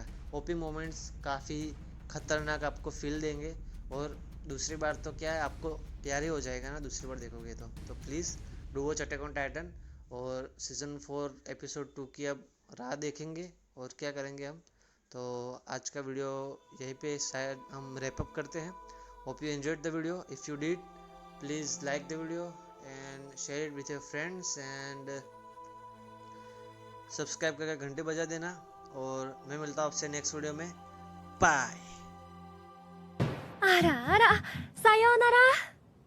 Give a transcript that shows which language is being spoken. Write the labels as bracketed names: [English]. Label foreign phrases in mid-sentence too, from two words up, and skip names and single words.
[English] OP moments [Hindi] काफ़ी खतरनाक आपको फील देंगे, और दूसरी बार तो क्या है, आपको प्यार ही हो जाएगा ना दूसरी बार देखोगे तो [English] please do watch Attack on Titan. [Hindi] और सीज़न 4 एपिसोड 2 की अब राह देखेंगे और क्या करेंगे हम। तो आज का वीडियो यहीं पे शायद हम [English] wrap up [Hindi] करते हैं। [English] Hope you enjoyed the video. If you did, please like the video and share it with your friends and [Hindi] सब्सक्राइब करके घंटे बजा देना। और मैं मिलता हूँ आपसे [English] next video [Hindi] में। बाय। [Japanese] あらあら、さようなら。